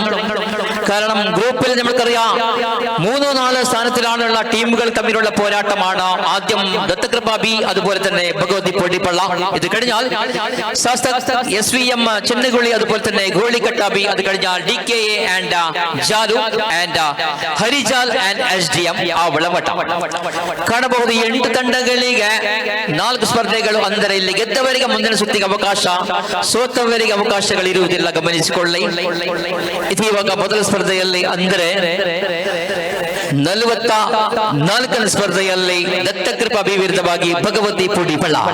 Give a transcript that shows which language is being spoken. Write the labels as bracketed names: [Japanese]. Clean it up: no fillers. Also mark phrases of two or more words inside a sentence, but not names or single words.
[Malayalam] കാരണം ഗ്രൂപ്പിൽ നമുക്കറിയാം 3-4 സ്ഥാനത്തിലാണുള്ള ടീമുകൾ തമ്മിലുള്ള പോരാട്ടമാണ്. ആദ്യം ദത്തകൃപ ബി, അതുപോലെ തന്നെ ഭഗവതി പൊടിപ്പള്ള. ഇത് കഴിഞ്ഞാൽ SVM ചെന്നകുളി, അതുപോലെ തന്നെ ഗോളിക്കട്ട ബി. അത് കഴിഞ്ഞാൽ DKA ആൻഡ് ജാലു ആൻഡ് ഹരിജാൽ ആൻഡ് SDM [Kannada] ಆ ಒಳಮಟ್ಟ ಕಾಣಬಹುದು. 8 ತಂಡಗಳಿಗೆ 4 ಸ್ಪರ್ಧೆಗಳು. ಅಂದರೆ ಇಲ್ಲಿ ಗೆದ್ದವರಿಗೆ ಮುಂದಿನ ಸುತ್ತಿಗೆ ಅವಕಾಶ, ಸೋತವರಿಗೆ ಅವಕಾಶಗಳಿರುವುದಿಲ್ಲ, ಗಮನಿಸಿಕೊಳ್ಳಿ. ಇದು ಇವಾಗ ಮೊದಲ ಸ್ಪರ್ಧೆಯಲ್ಲಿ ಅಂದರೆ 44ನೇ ಸ್ಪರ್ಧೆಯಲ್ಲಿ ದತ್ತಕೃಪಾ ಬಿ ವಿರುದ್ಧವಾಗಿ ಭಗವತಿ ಪುಡಿಪಳ್ಳ.